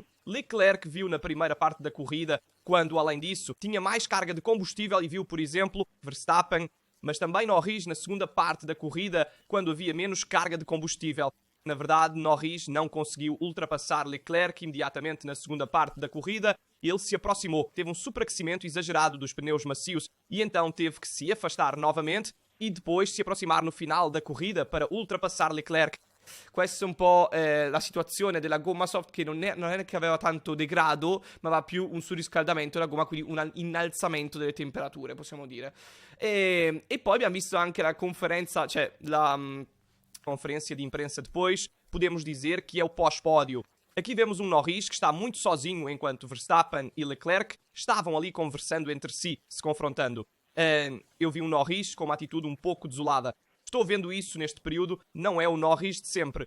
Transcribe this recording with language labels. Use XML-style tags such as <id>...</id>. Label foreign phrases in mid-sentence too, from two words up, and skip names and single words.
<pt>Leclerc viu na primeira parte da corrida, quando além disso tinha mais carga de combustível e viu, por exemplo, Verstappen, mas também Norris na segunda parte da corrida, quando havia menos carga de combustível. Na verdade, Norris não conseguiu ultrapassar Leclerc imediatamente na segunda parte da corrida. Ele se aproximou, teve um superaquecimento exagerado dos pneus macios e então teve que se afastar novamente e depois se aproximar no final da corrida para ultrapassar Leclerc.</pt> <it>Questa è un po' la situazione della gomma soft che non è che aveva tanto degrado, ma aveva più un surriscaldamento della gomma, quindi un innalzamento delle temperature, possiamo dire. E poi abbiamo visto anche la conferenza, cioè la</it> <pt>conferência de imprensa depois, podemos dizer que é o pós-pódio. Aqui vemos um Norris que está muito sozinho enquanto Verstappen e Leclerc estavam ali conversando entre si, se confrontando. Eu vi um Norris com uma atitude um pouco desolada. Estou vendo isso neste período, não é o Norris de sempre.</pt>